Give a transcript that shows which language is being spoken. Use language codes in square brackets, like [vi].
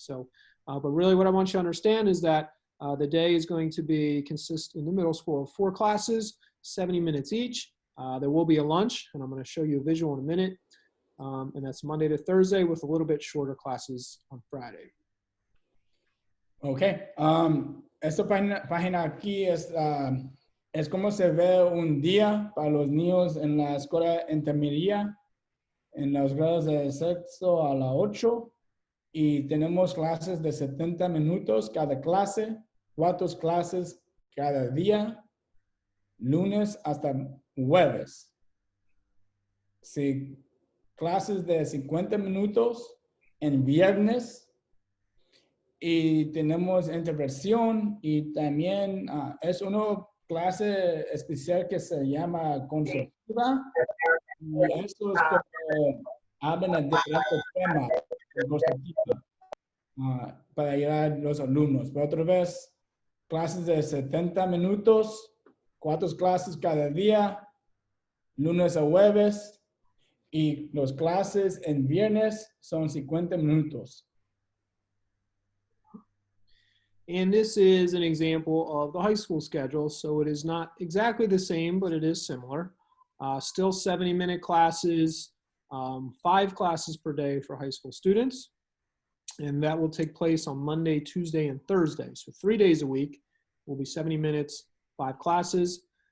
[en] So, but really what I want you to understand is that the day is going to consist in the middle school of 4 classes, 70 minutes each. There will be a lunch, and I'm going to show you a visual in a minute. And that's Monday to Thursday with a little bit shorter classes on Friday. Okay. [es] Esta página aquí es como se ve un día para los niños en la escuela intermedia, en los grados de sexto a la 8. Y tenemos clases de 70 minutos cada clase, 4 clases cada día, lunes hasta jueves. Sí, clases de 50 minutos en viernes. Y tenemos intervención y también es una clase especial que se llama consultiva y esto es como hablan de diferentes temas en Costa Rica para ayudar a los alumnos. Pero otra vez, clases de 70 minutos, 4 clases cada día, lunes a jueves, y las clases en viernes son 50 minutos. [en] And this is an example of the high school schedule. So it is not exactly the same, but it is similar. Still 70-minute classes, 5 classes per day for high school students. And that will take place on Monday, Tuesday, and Thursday. So 3 days a week will be 70 minutes, 5 classes.